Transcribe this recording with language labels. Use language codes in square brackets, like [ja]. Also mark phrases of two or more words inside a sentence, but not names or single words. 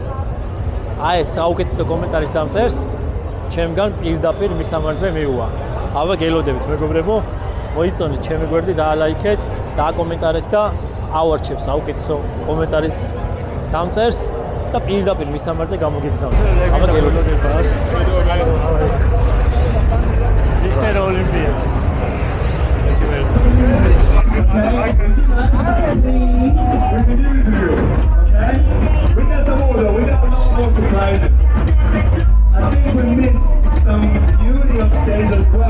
[ka] აი ეს საუკეთესო კომენტარის დამწერს ჩემგან პირდაპირ მისამართზე მიუვა. აბა გელოდებით მეგობრებო, მოიწონეთ ჩემი გვერდი, დაალაიქეთ, დააკომენტარეთ და ავარჩევ საუკეთესო კომენტარის დამწერს და პირდაპირ მისამართზე გამოგიგზავნეთ. აბა გელოდება. [en] Mr. Olympia. Thank you very much. We can give it to you, okay? We got some more though. We got a lot more surprises. I think we missed some beauty on stage as well.